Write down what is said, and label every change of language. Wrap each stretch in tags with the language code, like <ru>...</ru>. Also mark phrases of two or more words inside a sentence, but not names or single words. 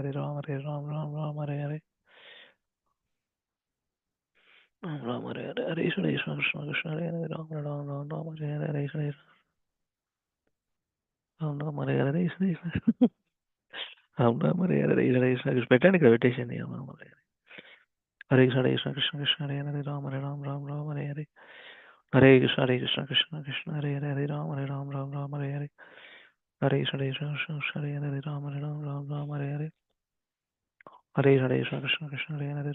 <sa>Hare Ram, Ram, Hare Hare. Ram, Hare Hare. Hare Krishna, Hare Hare. Ram, Ram, Hare Hare. Hare Krishna, Ram, Hare Hare. Hare Krishna, Ram, Hare Hare. Hare Krishna.</sa> <te>పెట్టండి ఇక్కడ పెట్టేసేయండి.</te> <sa>Ram, Hare Hare. Hare Krishna, Krishna Hare Hare. Ram, Ram, Hare Hare. Hare Krishna, Krishna Hare Hare. Hare Ram, Ram, Hare Hare. Hare Krishna, Hare Hare. Ram, Ram, Hare Hare. Hare Krishna, Hare Hare.</sa>